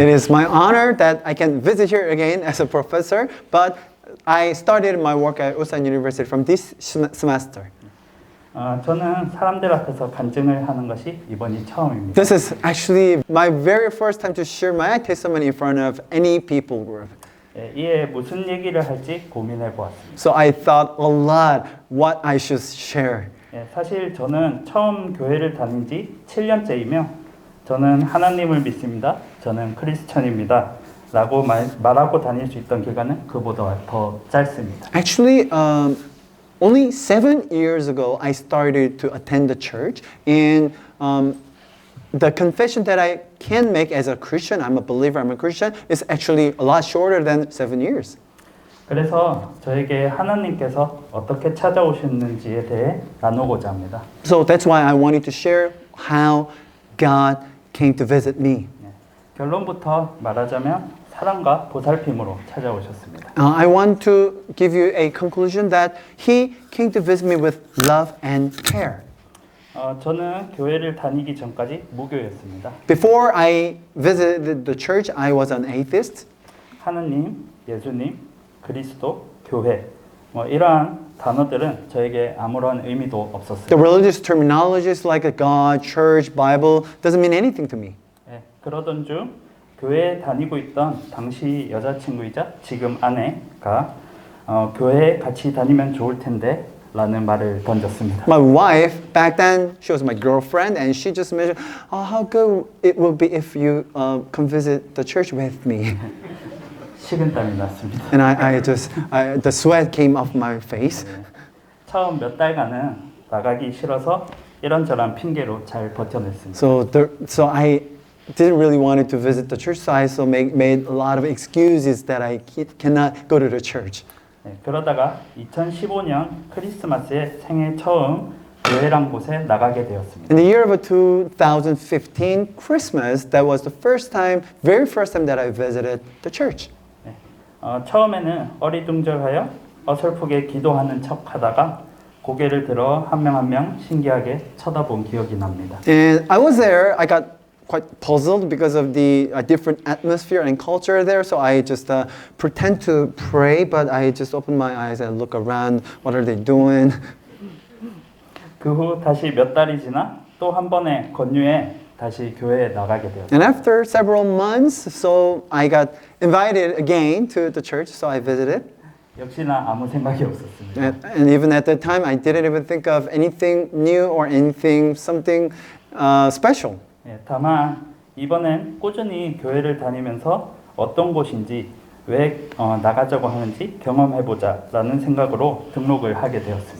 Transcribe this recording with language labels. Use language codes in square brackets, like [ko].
[en] It is my honor that I can visit here again as a professor, but I started my work at Ulsan University from this semester. [ko] 저는 사람들 앞에서 간증을 하는 것이 이번이 처음입니다. [en] This is actually my very first time to share my testimony in front of any people group. [ko] 이에 무슨 얘기를 할지 고민해 보았습니다. [en] So I thought a lot what I should share [ko] 예, 사실 저는 처음 교회를 다닌 지 7년째이며 저는 하나님을 믿습니다. 저는 크리스천입니다. 라고 말하고 다닐 수 있던 기간은 그보다 더 짧습니다. [en] Actually, only 7 years ago, I started to attend the church, and the confession that I can make as a Christian, I'm a believer, I'm a Christian, is actually a lot shorter than 7 years. [ko] 그래서 저에게 하나님께서 어떻게 찾아오셨는지에 대해 나누고자 합니다. [en] So that's why I wanted to share how God came to visit me. [ko] 예, 결론부터 말하자면 사랑과 보살핌으로 찾아오셨습니다. [en] I want to give you a conclusion that He came to visit me with love and care. [ko] 저는 교회를 다니기 전까지 무교였습니다. [en] Before I visited the church, I was an atheist. [ko] 하느님, 예수님, 그리스도, 교회 이러한 단어들은 저에게 아무런 의미도 없었어요. [en] The religious terminologies like a God, church, Bible doesn't mean anything to me. [ko] 예, 그러던 중 교회에 다니고 있던 당시 여자친구이자 지금 아내가 교회에 같이 다니면 좋을 텐데 라는 말을 던졌습니다. [en] My wife, back then, she was my girlfriend, and she just mentioned, "Oh, how good it will be if you come visit the church with me." [ko] 식은땀이 났습니다. [en] And the sweat came off my face. [ko] 처음 몇 달간은 나가기 싫어서 이런저런 핑계로 잘 버텨냈습니다. [en] So I didn't really want to visit the church, so I made a lot of excuses that I cannot go to the church. [ko] 네, 그러다가 2015년 크리스마스에 생애 처음 교회란 곳에 나가게 되었습니다. [en] In the year of 2015 Christmas, that was the very first time that I visited the church. [ko] 네, 처음에는 어리둥절하여 어설프게 기도하는 척하다가 고개를 들어 한 명 한 명 신기하게 쳐다본 기억이 납니다. [en] And I was there. I got quite puzzled because of the different atmosphere and culture there. So I just pretend to pray, but I just open my eyes and look around. What are they doing? [ko] 그 후 다시 몇 달이 지나 또 한 번의 권유에 다시 교회에 나가게 되었습니다. [en] And after several months, so I got invited again to the church. So I visited. [ko] 역시나 아무 생각이 없었습니다. [en] And even at that time, I didn't even think of anything new or something special. [ko] 예, 다만 이번엔 꾸준히 교회를 다니면서 어떤 곳인지 왜 나가자고 하는지 경험해보자라는 생각으로 등록을 하게 되었습니다.